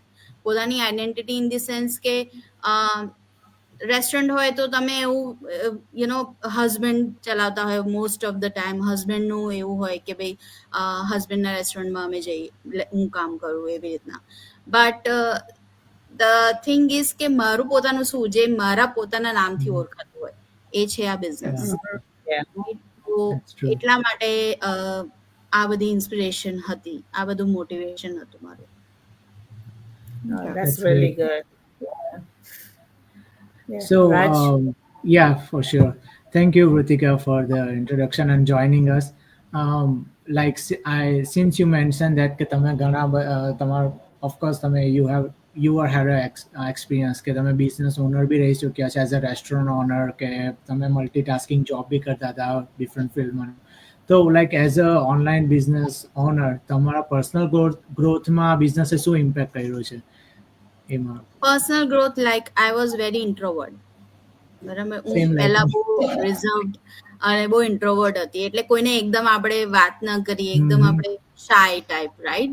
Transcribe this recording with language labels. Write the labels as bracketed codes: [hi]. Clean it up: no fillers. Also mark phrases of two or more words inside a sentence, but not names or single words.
[gu] પોતાની આઈડેન્ટિટી [en] in the sense [gu] કે રેસ્ટોરન્ટ હોય તો તમે એવું હસબન્ડ ચલાવતા હોય, [en] most of the time [gu] હસબન્ડનું એવું હોય કે ભાઈ હસબન્ડના રેસ્ટોરન્ટમાં અમે જઈએ, હું કામ કરું એવી રીતના. [en] but the thing is [gu] કે મારું પોતાનું શું, જે મારા પોતાના નામથી ઓળખાતું હોય એ છે આ બિઝનેસ. તો એટલા માટે આ બધી ઇન્સ્પિરેશન હતી, આ બધું મોટિવેશન હતું મારું. [en] That's really good. Yeah. So, Raj? yeah, for sure. Thank you, Rutika, for the introduction and joining us. Since you mentioned that [gu] કે તમે ઘણા તમારા, [en] of course you had experience [gu] કે તમે [en] business owner [gu] બી રહી ચૂક્યા છે, [en] as a restaurant owner, [gu] કે તમે [en] multitasking job [gu] બી કરતા હતા different ફિલ્ડમાં. તો [en] like as a online business owner [gu] તમારા પર્સનલ ગ્રોથમાં બિઝનેસે શું ઇમ્પેક્ટ કર્યો છે એમાં? [en] Personal growth, like I was very introvert, બરાબર? [gu] હું પહેલા બહુ રિઝર્વડ અને બહુ ઇન્ટ્રોવર્ટ હતી, એટલે કોઈને એકદમ આપણે વાત ન કરીએ, એકદમ આપણે [en] shy type, [gu] રાઈટ?